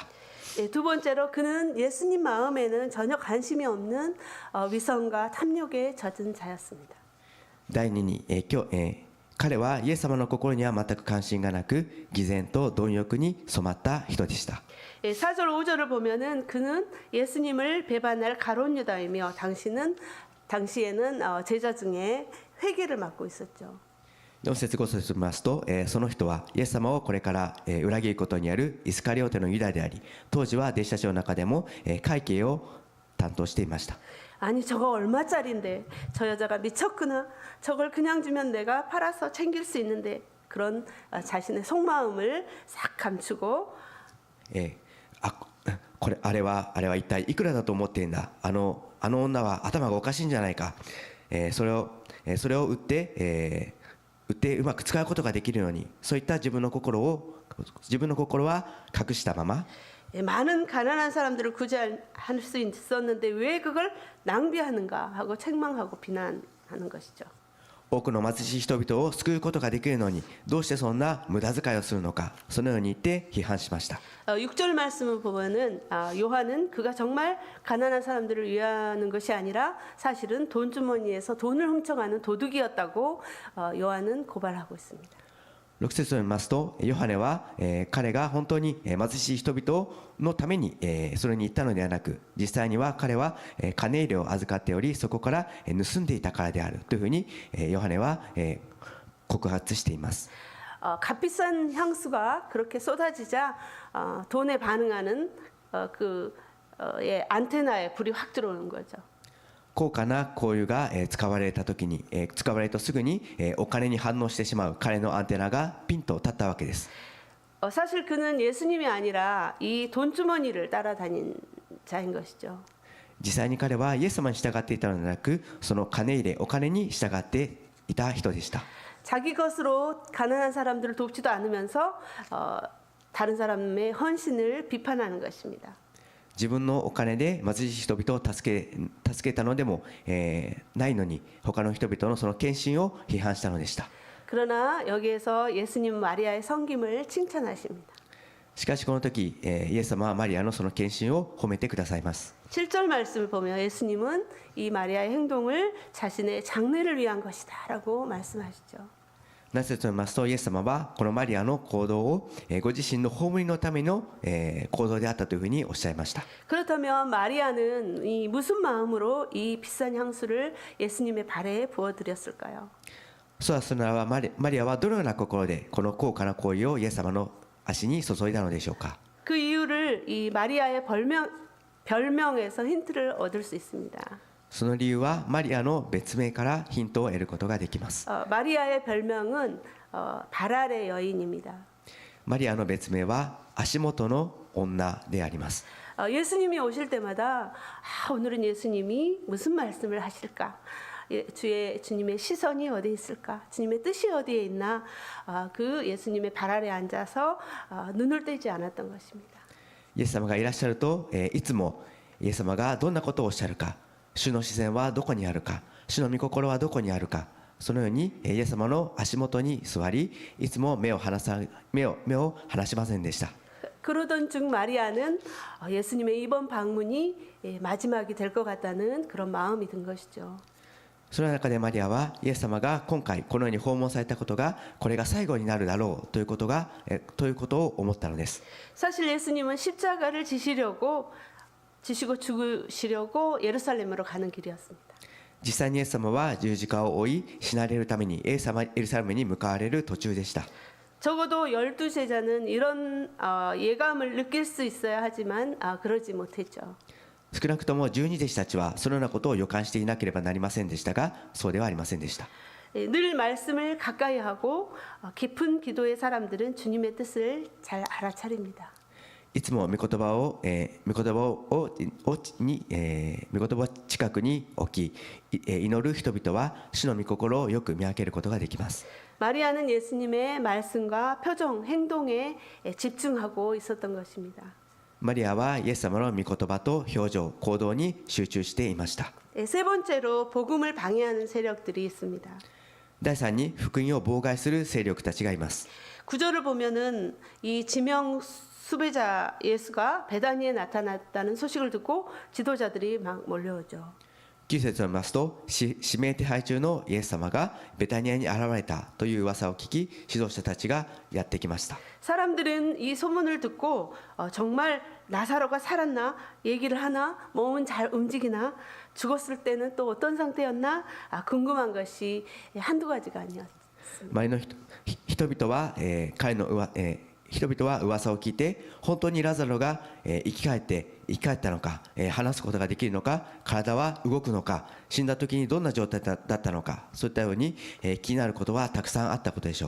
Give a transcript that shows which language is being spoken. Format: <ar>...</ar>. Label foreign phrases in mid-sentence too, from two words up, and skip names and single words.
<ko>두 번째로 그는 예수님 마음에는 전혀 관심이 없는 위선과 탐욕에 젖은 자였습니다.</ko> <ja>第二に彼はイエス様の心には全く関心がなく、偽善と貪欲に染まった人でした。</ja> <ko>4절 5절을 보면은 그는 예수님을 배반할 가룟 유다이며 당시에는 제자 중에 회계를 맡고 있었죠.</ko> <ja>4 節5節を見ますと、その人はイエス様をこれから裏切ることにあるイスカリオテのユダであり、当時は弟子たちの中でも会計を担当していました。</ja> <ko>아니 저거 얼마짜린데 저 여자가 미쳤구나. 저걸 그냥 주면 내가 팔아서 챙길 수 있는데 그런 자신의 속마음을 싹 감추고</ko> <ja>あれは一体いくらだと思っているんだ。あの女は頭がおかしいんじゃないか。それを売ってうまく使うことができるように、そういった自分の心は隠したまま、</ja> <ko>많은 가난한 사람들을 구제할 수 있었는데 왜 그걸 낭비하는가 하고 책망하고 비난하는 것이죠.</ko> <ja>多くの貧しい人々を救うことができるのにどうしてそんな無駄遣いをするのか、そのように言って批判しました。</ja> <ko>6절 말씀을 보면은 요한은 그가 정말 가난한 사람들을 위하는 것이 아니라 사실은 돈주머니에서 돈을 훔쳐가는 도둑이었다고 요한은 고발하고 있습니다.</ko> <ja>6 節を見ますと、ヨハネは彼が本当に貧しい人々のためにそれに行ったのではなく、実際には彼は金入れを預かっており、そこから盗んでいたからであるというふうにヨハネは告発しています。</ja> <ko>값비싼 향수가 그렇게 쏟아지자 돈에 반응하는 안테나에 불이 확 들어오는 거죠.</ko> <ja>高価な香油が使われたとすぐにお金に反応してしまう彼のアンテナがピンと立ったわけです。</ja> <ko>사실 그는 예수님이 아니라 이 돈주머니를 따라다닌 자인 것이죠.</ko> <ja>実際に彼はイエス様に従っていたのではなく、その金入れお金に従っていた人でした。</ja> <ko>자기 것으로 가난한 사람들을 돕지도 않으면서 다른 사람의 헌신을 비판하는 것입니다.</ko> <ja>自分のお金で貧しい人々を助けたのでもないのに、他の人々のその献身を批判したのでした。</ja> <ko>그러나 여기에서 예수님 마리아의 섬김을 칭찬하십니다.</ko> <ja>しかしこの時、イエス様はマリアのその献身を褒めてくださいます。</ja> <ko>7절 말씀을 보면 예수님은 이 마리아의 행동을 자신의 장래를 위한 것이다라고 말씀하시죠.</ko> <ja>なぜと言いますと、イエス様はこのマリアの行動をご自身の葬りのための行動であったというふうにおっしゃいました。</ja> <ko>그렇다면 마리아는 이 무슨 마음으로 이 비싼 향수를 예수님의 발에 부어드렸을까요?</ko> <ja>そうだするならばマリアはどのような心でこの高価な行為をイエス様の足に注いだのでしょうか。</ja> <ko>그 이유를 이 마리아의 별명에서 힌트를 얻을 수 있습니다.</ko> <ja>その理由はマリアの別名からヒントを得ることができます。</ja> <ko>마리아의 별명은 발 아래 여인입니다.</ko> <ja>マリアの別名は足元の女であります。</ja> <ko>예수님이 오실 때마다 오늘은 예수님이 무슨 말씀을 하실까? 주님의 시선이 어디에 있을까? 주님의 뜻이 어디에 있나? 그 예수님의 발 아래 앉아서 눈을 떼지 않았던 것입니다.</ko> <ja>イエス様がいらっしゃると、いつもイエス様がどんなことをおっしゃるか、主の視線はどこにあるか、主の御心はどこにあるか、そのようにイエス様の足元に座り、いつも目を離しませんでした。</ja> <ko>그러던 중 마리아는 예수님의 이번 방문이 마지막이 될 것 같다는 그런 마음이 든 것이죠.</ko> <ja>その中でマリアはイエス様が今回このように訪問されたことがこれが最後になるだろうということを思ったのです。</ja> <ko>사실 예수님은 십자가를 지시고 죽으시려고 예루살렘으로 가는 길이었습니다.</ko> <ja>実際にイエス様は十字架を追い死なれるためにエルサレムに向かわれる途中でした。</ja> <ko>적어도 12제자는 이런 예감을 느낄 수 있어야 하지만 그러지 못했죠.</ko> <ja>少なくとも12弟子たちはそのようなことを予感していなければなりませんでしたが、そうではありませんでした。</ja> <ko>늘 말씀을 가까이 하고 깊은 기도의 사람들은 주님의 뜻을 잘 알아차립니다.</ko> <ja>いつも御言葉を近くに置き、祈る人々は主の御心をよく見分けることができます。</ja> <ko>마리아는 예수님의 말씀과 표정, 행동에 집중하고 있었던 것입니다.</ko> <ja>マリアはイエス様の御言葉と表情、行動に集中していました。</ja> <ko>세 번째로 복음을 방해하는 세력들이 있습니다.</ko> <ja>第3に福音を妨害する勢力たちがいます。</ja> <ko>구절을 보면은 이 지명 수배자 예수가 베다니에 나타났다는 소식을 듣고 지도자들이 막 몰려오죠.</ko> <ja>9 節を見ますと、指名手配中のイエス様がベタニアに現れたという噂を聞き、指導者たちがやってきました。</ja> <ko>사람들은 이 소문을 듣고 정말 나사로가 살았나? 얘기를 하나? 몸은 잘 움직이나? 죽었을 때는 또 어떤 상태였나? 궁금한 것이 한두 가지가 아니었습니다.</ko> <ja>周りの人々は、人々は噂を聞いて、本当にラザロが生き返ったのか、話すことができるのか、体は動くのか、死んだ時にどんな状態だったのか、そういったように気になることはたくさんあったことでしょう。</ja>